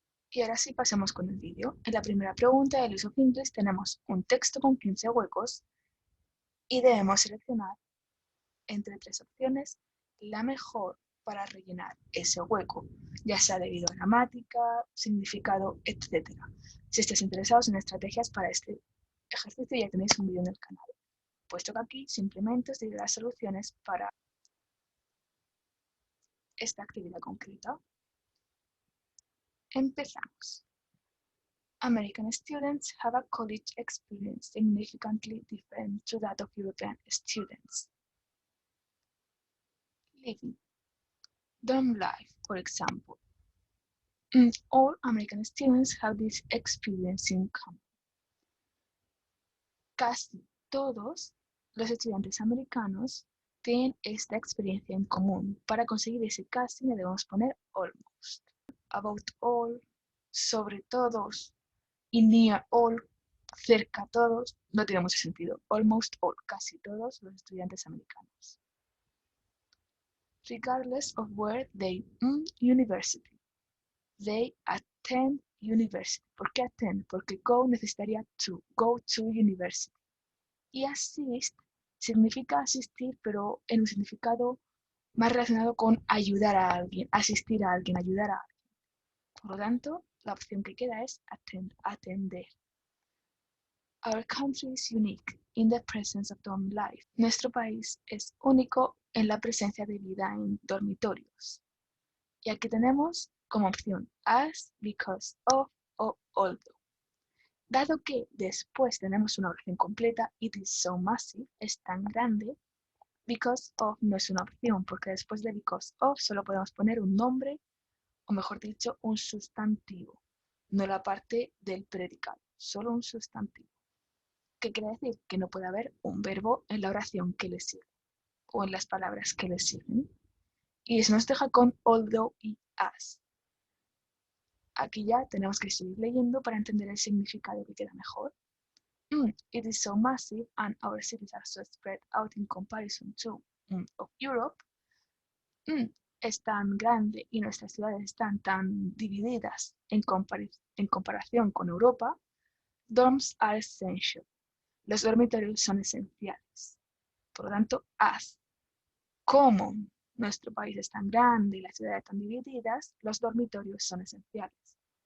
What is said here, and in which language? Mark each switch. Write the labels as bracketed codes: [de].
[es] Y ahora sí, pasemos con el vídeo. En la primera pregunta del Use of English tenemos un texto con 15 huecos y debemos seleccionar entre tres opciones la mejor para rellenar ese hueco, ya sea debido a gramática, significado, etc. Si estáis interesados en estrategias para este ejercicio, ya tenéis un vídeo en el canal, puesto que aquí simplemente os diré las soluciones para esta actividad concreta. Empezamos. [en] American students have a college experience significantly different to that of European students. Living. Dorm life, for example. All American students have this experience in common. [es] Casi todos los estudiantes americanos tienen esta experiencia en común. Para conseguir ese casi le debemos poner almost. About all, sobre todos, y near all, cerca todos, no tiene mucho sentido. [en] Almost all, [es] casi todos los estudiantes americanos. [en] Regardless of where they university. They attend university. [es] ¿Por qué attend? Porque go necesitaría to, [en] go to university. [es] Y assist significa asistir, pero en un significado más relacionado con ayudar a alguien, asistir a alguien, ayudar a alguien. Por lo tanto, la opción que queda es attend, atender. [en] Our country is unique in the presence of dorm life. [es] Nuestro país es único en la presencia de vida en dormitorios. Y aquí tenemos como opción as, because of o although. Dado que después tenemos una oración completa, [en] it is so massive, [es] es tan grande, because of no es una opción, porque después de because of solo podemos poner un nombre, o mejor dicho, un sustantivo, no la parte del predicado, solo un sustantivo. ¿Qué quiere decir? Que no puede haber un verbo en la oración que le sirve, o en las palabras que le sirven. Y eso nos deja con although y as. Aquí ya tenemos que seguir leyendo para entender el significado que queda mejor. [en] It is so massive and our cities are so spread out in comparison to of Europe. [es] Es tan grande y nuestras ciudades están tan divididas en comparación con Europa. [en] Dorms are essential. [es] Los dormitorios son esenciales. Por lo tanto, as como nuestro país es tan grande y las ciudades tan divididas, los dormitorios son esenciales.